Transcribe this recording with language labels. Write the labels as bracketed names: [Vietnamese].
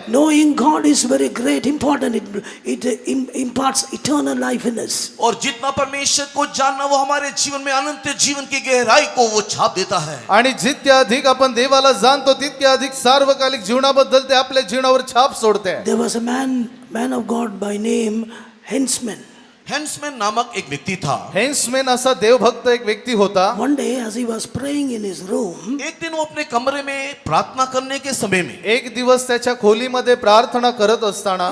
[English] Knowing God is very great, important. It imparts eternal life in us. [Hindi] और जितना परमेश्वर को जानना वो हमारे जीवन में अनंत जीवन की गहराई को वो छाप देता है. [Marathi] आणि जितक्या अधिक आपण देवाला जाणतो तितक्या अधिक सार्वकालिक जीवनाबद्दल ते आपल्या जीवनावर छाप सोडते. [English] There was a man of God by name Hensman. [Hindi] हेंसमैन नामक एक व्यक्ति था। [Marathi] हेन्समेन असा देवभक्त एक व्यक्ती होता. [English] One day, as he was praying in his room, [Hindi] एक दिन वो अपने कमरे में प्रार्थना करने के समय में [Marathi] एक दिवस त्याच्या खोलीमध्ये प्रार्थना करत असताना